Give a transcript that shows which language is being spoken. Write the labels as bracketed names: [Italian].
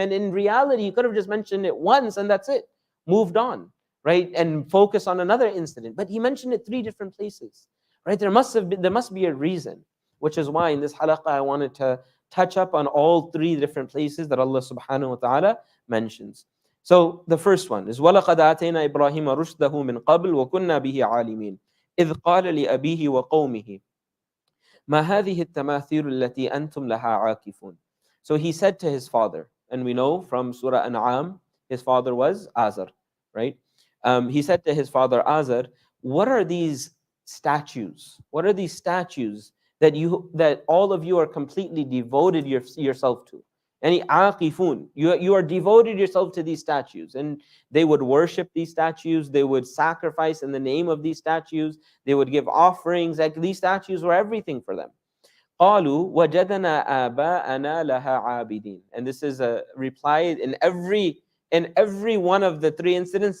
[English] And in reality, you could have just mentioned it once and that's it, moved on, right? And focus on another incident. But he mentioned it 3 different places, right? There must be a reason, which is why in this halaqah I wanted to touch up on all 3 different places that Allah subhanahu wa ta'ala mentions. [Arabic] So the first one is وَلَقَدْ آتَيْنَا إِبْرَاهِيمَ رُشْدَهُ مِنْ قَبْلُ وَكُنَّا بِهِ عَالِمِينَ إِذْ قَالَ لِأَبِيهِ وَقَوْمِهِ مَا هَذِهِ التَّمَاثِيلُ الَّتِي أَنْتُمْ لَهَا عَاكِفُونَ. [English] So he said to his father, and we know from Surah An'am, his father was Azar, right? He said to his father Azar, what are these statues? What are these statues that all of you are completely devoted yourself to? Any aqifun, you are devoted yourself to these statues, and they would worship these statues, they would sacrifice in the name of these statues, they would give offerings, like these statues were everything for them. [Arabic] قالوا وجدنا آباءنا لها عابدين. [English] And this is a reply in every one of the 3 incidents.